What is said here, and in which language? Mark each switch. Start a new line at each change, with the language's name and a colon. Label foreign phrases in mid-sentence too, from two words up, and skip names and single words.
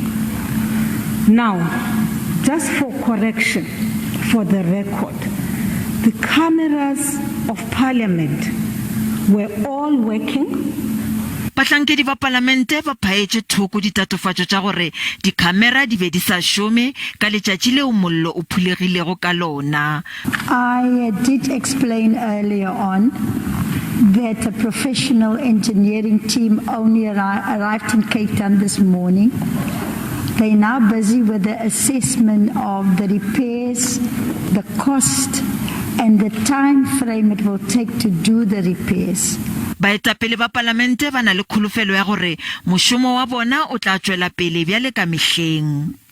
English: Now, just for correction, for the record, the cameras of Parliament were all working.
Northern Sotho: Bahlankedi ba palamente ba phaetše thoko ditatofatšo tša gore dikamera di be di sa šome ka letšatši leo mollo o phulegilego ka lona.
English: I did explain earlier on that a professional engineering team only arrived in Cape Town this morning. They're now busy with the assessment of the repairs, the cost, and the time frame it will take to do the repairs.
Northern Sotho: Baetapele ba palamente ba na le kholofelo ya gore mošomo wa bona o tla tšwela pele bjale ka mehleng.